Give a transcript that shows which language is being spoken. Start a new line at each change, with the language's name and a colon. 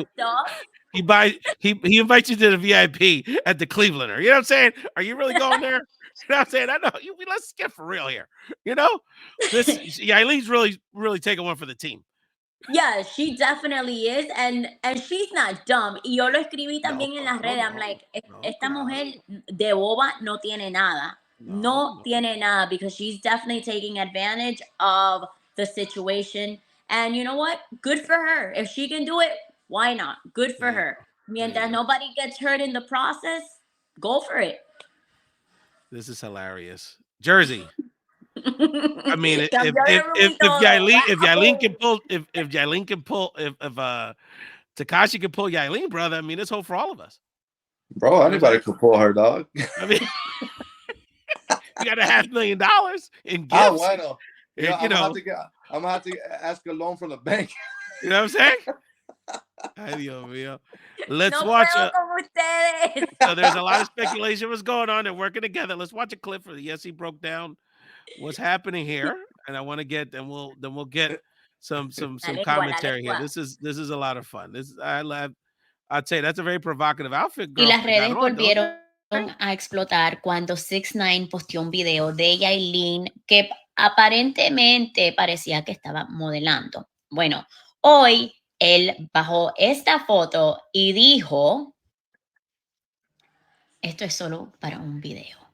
English: of stuff. He invites you to the VIP at the Clevelander. You know what I'm saying? Are you really going there? You know what I'm saying? I know. Let's get for real here. This Yailin's really taking one for the team. Yeah, she definitely is, and she's not dumb.
Spanish: Y yo lo escribí también en las redes. I'm like, esta mujer de boba no tiene nada.
English: No tiene nada, because she's definitely taking advantage of the situation. And you know what? Good for her. If she can do it, why not? Good for her. Mientras nobody gets hurt in the process, go for it. This is hilarious. Jersey. I mean, if Yailin can pull, if Tekashi can pull Yailin, brother, I mean, it's hope for all of us. Bro, anybody could pull her, dog. I mean, you got $500,000 in gifts. Oh, I know. I'm gonna have to ask a loan from the bank. You know what I'm saying? Ay, Dios mío. Let's watch it. So there's a lot of speculation what's going on. They're working together. Let's watch a clip for the YESSI broke down what's happening here, and I want to get, and we'll get some commentary here. This is a lot of fun. I'd say that's a very provocative outfit, girl.
Spanish: Y las redes volvieron a explotar cuando 6ix9ine posteó un video de Yailin que aparentemente parecía que estaba modelando. Bueno, hoy él bajó esta foto y dijo, esto es solo para un video.